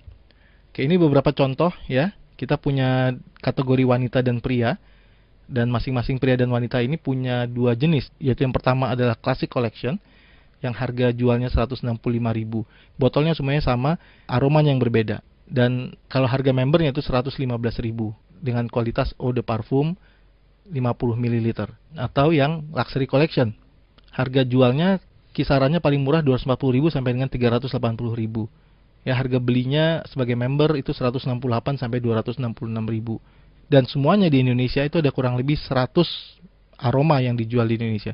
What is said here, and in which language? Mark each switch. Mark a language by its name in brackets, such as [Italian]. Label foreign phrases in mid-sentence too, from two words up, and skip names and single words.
[Indonesian] Oke, ini beberapa contoh ya. Kita punya kategori wanita dan pria, dan masing-masing pria dan wanita ini punya dua jenis, yaitu yang pertama adalah Classic Collection, yang harga jualnya 165.000. Botolnya semuanya sama, aromanya yang berbeda. Dan kalau harga membernya itu 115.000 dengan kualitas [French] eau de parfum [Indonesian] 50 ml. Atau yang Luxury Collection, harga jualnya kisarannya paling murah 240.000 sampai dengan 380.000. Ya, harga belinya sebagai member itu 168 sampai 266.000. Dan semuanya di Indonesia itu ada kurang lebih 100 aroma yang dijual di Indonesia.